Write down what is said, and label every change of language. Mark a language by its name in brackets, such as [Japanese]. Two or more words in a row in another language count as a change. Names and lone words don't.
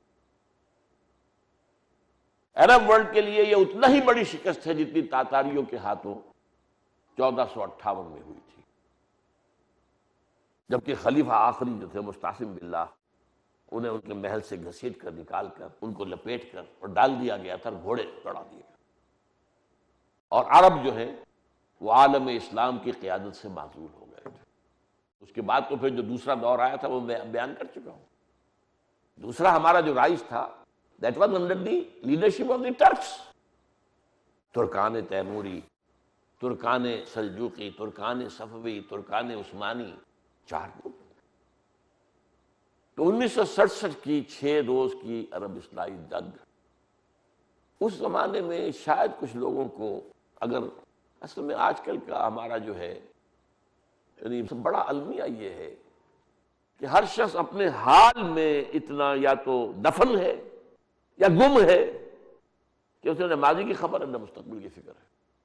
[Urdu] عرب ورلڈ کے لیے یہ اتنا ہی بڑی شکست ہے جتنی تاتاریوں کے ہاتھوں 1458 میں ہوئی تھی، جبکہ خلیفہ آخری جو تھے مستعصم باللہ، انہیں ان کے محل سے گھسیٹ کر نکال کر ان کو لپیٹ کر اور ڈال دیا گیا تھا، گھوڑے چڑھا دیے گئے. اور عرب جو ہے وہ عالم اسلام کی قیادت سے معزول ہو گئے تھے. اس کے بعد تو پھر جو دوسرا دور آیا تھا وہ میں بیان کر چکا ہوں. دوسرا ہمارا جو رائج تھا [English] that was under the leadership of the Turks. [Urdu] ترکان تیموری، ترکان سلجوقی، ترکان صفوی، ترکان عثمانی، 4 گروپ. تو 1967 کی 6 روز کی عرب اصلاحی جنگ، اس زمانے میں شاید کچھ لوگوں کو، اگر اصل میں آج کل کا ہمارا جو ہے یعنی بڑا المیہ یہ ہے کہ ہر شخص اپنے حال میں اتنا یا تو دفن ہے یا گم ہے کہ اسے نہ ماضی کی خبر ہے نہ مستقبل کی فکر ہے.